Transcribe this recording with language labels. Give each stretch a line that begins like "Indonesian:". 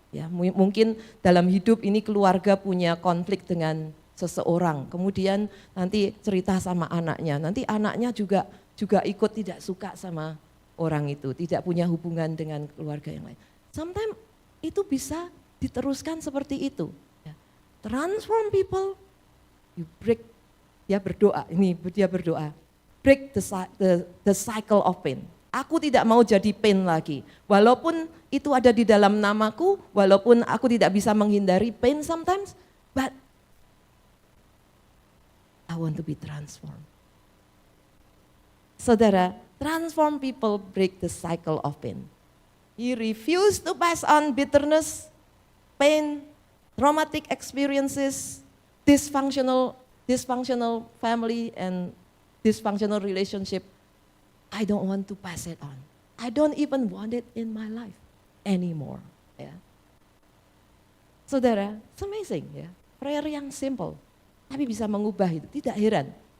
Indonesian: Ya, mungkin dalam hidup ini keluarga punya konflik dengan seseorang, kemudian nanti cerita sama anaknya, nanti anaknya juga ikut tidak suka sama orang itu, tidak punya hubungan dengan keluarga yang lain. Sometimes itu bisa diteruskan seperti itu. Ya.
English: Transform people, you break,
Indonesian: dia berdoa,
English: break the cycle of pain.
Indonesian: Aku tidak mau jadi pain lagi. Walaupun itu ada di dalam namaku, walaupun aku tidak bisa menghindari pain sometimes,
English: but I want to be transformed. Saudara, transform people break the cycle of pain. You refuse to pass on bitterness, pain, traumatic experiences, dysfunctional family and dysfunctional relationship. I don't want to pass it on. I don't even want it in my life anymore.
Indonesian: Ya. Saudara,
English: it's amazing
Indonesian: ya. Prayer yang simple, tapi bisa mengubah itu. Tidak heran.